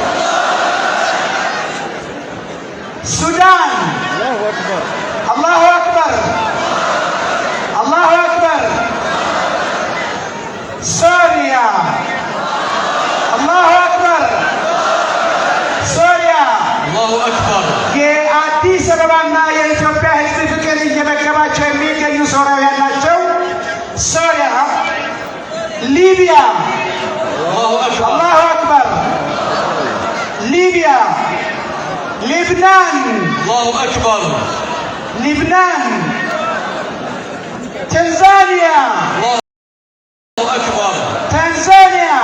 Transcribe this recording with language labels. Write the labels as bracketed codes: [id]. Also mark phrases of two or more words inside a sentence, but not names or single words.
[ar] ሱዳን الله أكبر الله أكبر ሶሪያ الله أكبر ሶሪያ الله أكبر [am] የአዲስ አበባና የኢትዮጵያ ሕዝብ ፍቅር እየመገባቸው የሚገኙ ሶሪያውያን ናቸው። ሶሪያ ሊቢያ [ar] الله أكبر الله أكبر ሊቢያ ሊብናን الله أكبر ሊብናን ታንዛኒያ الله أكبر ታንዛኒያ